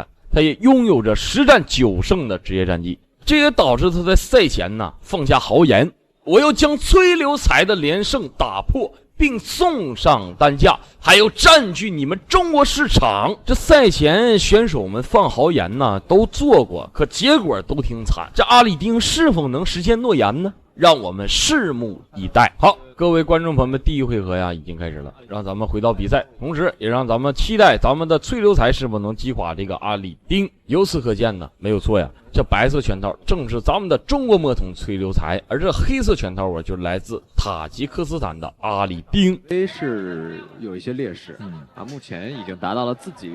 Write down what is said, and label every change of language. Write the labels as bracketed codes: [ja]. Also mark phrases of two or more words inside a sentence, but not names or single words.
[zh] 他也擁有着10戰9勝的職業戰績，這也導致他在賽前呢放下豪言，我要將崔流才的連勝打破，並送上單價，還有佔據你們中國市場。這賽前選手們放豪言呢，都做過，可結果都挺慘。這阿里丁是否能實現諾言呢？讓我們拭目以待。好，各位觀眾朋友們，第一回合呀已經開始了，讓咱們回到比賽，同時也讓咱們期待咱們的崔流才是否能擊垮這個阿里丁。由此可見呢，沒有錯呀，這白色拳套正是咱們的中國魔童崔流才，而這黑色拳套啊就來自塔吉克斯坦的阿里丁。是有一些劣勢，目前已經達到了自己。